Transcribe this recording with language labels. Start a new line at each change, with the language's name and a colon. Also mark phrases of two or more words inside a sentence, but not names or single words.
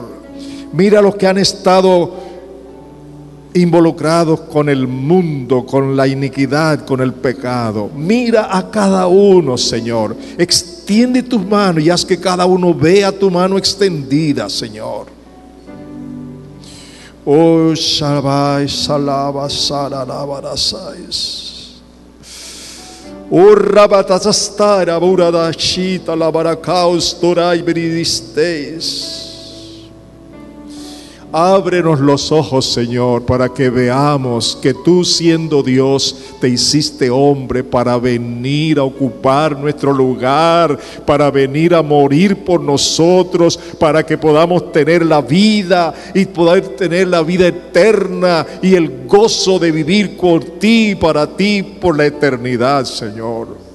Spanish: Mira a los que han estado involucrados con el mundo, con la iniquidad, con el pecado. Mira a cada uno, Señor. Extiende tus manos y haz que cada uno vea tu mano extendida, Señor. Oh, Shabbai, Salaba, Sararabarasais. Oh, Rabatasastara, Buradashita, Labarakaus, Torai, Beridisteis. Ábrenos los ojos, Señor, para que veamos que tú, siendo Dios, te hiciste hombre para venir a ocupar nuestro lugar, para venir a morir por nosotros, para que podamos tener la vida y poder tener la vida eterna y el gozo de vivir por ti, para ti, por la eternidad, Señor.